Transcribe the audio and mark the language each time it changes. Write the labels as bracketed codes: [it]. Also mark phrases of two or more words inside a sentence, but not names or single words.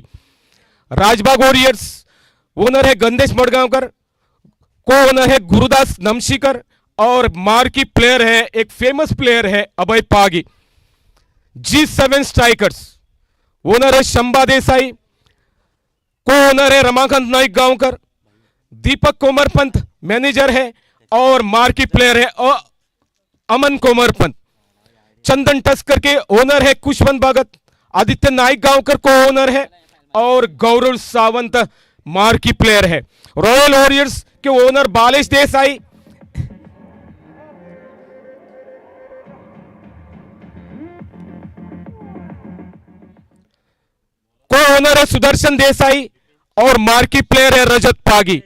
[hi] राजबाग वॉरियर्स ओनर है गंदेश मडगांवकर, [en] co owner [hi] है गुरुदास नमशीकर और [en] marquee player [hi] है एक [en] famous player [hi] है अभय पागी। G7 स्ट्राइकर्स ओनर है शंबा देसाई, [en] co owner [hi] है रमाकांत नाइक गांवकर, दीपक कोमरपंत मैनेजर है और [en] marquee player [hi] है अमन कोमरपंत। चंदन टस्कर के ओनर है कुशवंत भगत, आदित्य नाइक गांवकर [en] co owner [hi] है और गौरव सावंत [en] marquee player [hi] है। रॉयल वॉरियर्स के ओनर बालेश देसाई, [en] co owner [hi] है सुदर्शन देसाई और [en] marquee player [hi] है रजत पागी।